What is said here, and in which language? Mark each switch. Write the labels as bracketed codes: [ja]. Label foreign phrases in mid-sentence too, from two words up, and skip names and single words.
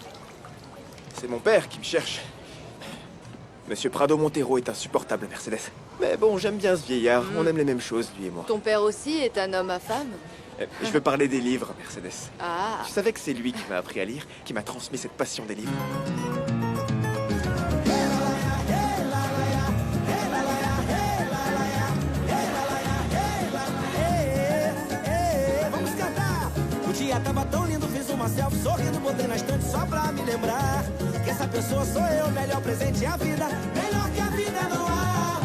[fr] C'est mon père qui me cherche. Monsieur Prado Montero est insupportable, Mercedes. Mais bon, j'aime bien ce vieillard. On aime les mêmes choses, lui et moi. Ton père aussi est un homme à femme? Je veux parler des livres, Mercedes. Ah. Tu savais que c'est lui qui m'a appris à lire, qui m'a transmis cette passion des livres. [pt] Vamos cantar! O dia tava tão lindo, fiz uma selfie sorrindo, botei na estante só pra me lembrar que essa pessoa sou eu, melhor presente a vida, melhor que a vida não há.